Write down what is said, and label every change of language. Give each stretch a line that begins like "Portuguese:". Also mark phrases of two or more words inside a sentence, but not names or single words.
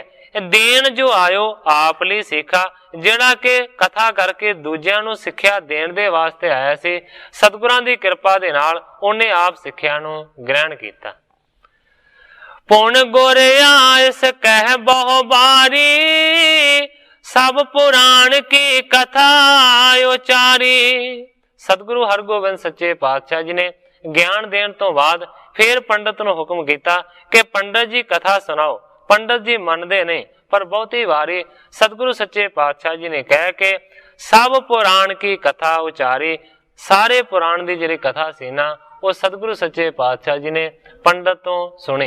Punjabi: ਦੇਣ ਜੋ ਆਇਓ ਆਪ ਲਈ ਸਿੱਖਾ, ਜਿਹੜਾ ਕਿ ਕਥਾ ਕਰਕੇ ਦੂਜਿਆਂ ਨੂੰ ਸਿੱਖਿਆ ਦੇਣ ਦੇ ਵਾਸਤੇ ਆਇਆ ਸੀ, ਸਤਿਗੁਰਾਂ ਦੀ ਕਿਰਪਾ ਦੇ ਨਾਲ ਉਹਨੇ ਆਪ ਸਿੱਖਿਆ ਨੂੰ ਗ੍ਰਹਿਣ ਕੀਤਾ।
Braj: ਪੁਣ ਗੁਰ ਆਇਸ ਕਹਿ ਬਹੁ ਬਾਰੀ, सब पुराण की कथा उचारी।
Punjabi: ਸਤਿਗੁਰੂ ਹਰਗੋਬਿੰਦ ਸੱਚੇ ਪਾਤਸ਼ਾਹ ਜੀ ਨੇ ਗਿਆਨ ਦੇਣ ਤੋਂ ਬਾਅਦ ਫਿਰ ਪੰਡਤ ਨੂੰ ਹੁਕਮ ਕੀਤਾ ਕਿ ਪੰਡਤ ਜੀ ਕਥਾ ਸੁਣਾਓ। ਪੰਡਤ ਜੀ ਮੰਨਦੇ ਨਹੀਂ, ਪਰ ਬਹੁਤੀ ਵਾਰੀ ਸਤਿਗੁਰੂ ਸੱਚੇ ਪਾਤਸ਼ਾਹ ਜੀ ਨੇ ਕਹਿ ਕੇ
Braj: ਸਭ ਪੁਰਾਣ ਕੀ ਕਥਾ ਉਚਾਰੀ।
Punjabi: ਸਾਰੇ ਪੁਰਾਣ ਦੀ ਜਿਹੜੀ ਕਥਾ ਸੀ ਨਾ, ਉਹ ਸਤਿਗੁਰੂ ਸੱਚੇ ਪਾਤਸ਼ਾਹ ਜੀ ਨੇ ਪੰਡਤ ਤੋਂ ਸੁਣੀ।